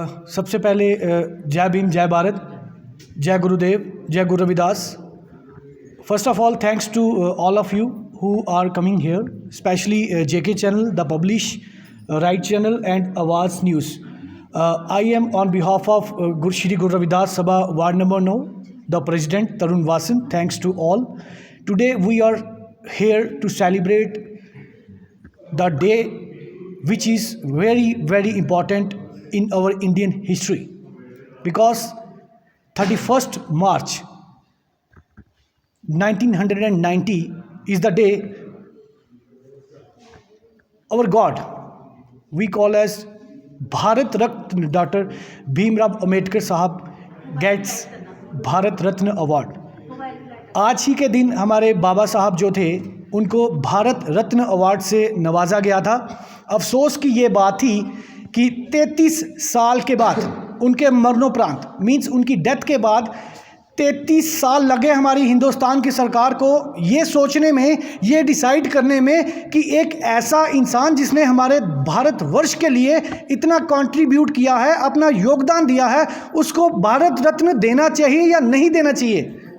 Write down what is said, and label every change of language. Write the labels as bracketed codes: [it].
[hi] सबसे पहले जय भीम, जय भारत, जय गुरुदेव, जय Guru Ravidas. First of all thanks to all of you [en] who are coming here, especially JK channel, the Publish, Right channel and Awaaz News. I am on behalf of Shri Guru Ravidas Sabha Ward number 9, the President Tarun Vasan. Thanks to all. Today we are here to celebrate the day which is very, very important in our Indian history, because 31st March 1990 is the day our God, we call as Bharat Ratna, Dr. Bhimrao Ambedkar Sahab gets Bharat Ratna Award. [hi] आज ही के दिन हमारे बाबा साहब जो थे उनको Bharat Ratna award से नवाजा गया था। अफसोस की ये बात थी कि 33 साल के बाद उनके मरणोपरांत, मीन्स उनकी डेथ के बाद 33 साल लगे हमारी हिंदुस्तान की सरकार को ये सोचने में, ये डिसाइड करने में कि एक ऐसा इंसान जिसने हमारे भारतवर्ष के लिए इतना कंट्रीब्यूट किया है, अपना योगदान दिया है, उसको भारत रत्न देना चाहिए या नहीं देना चाहिए।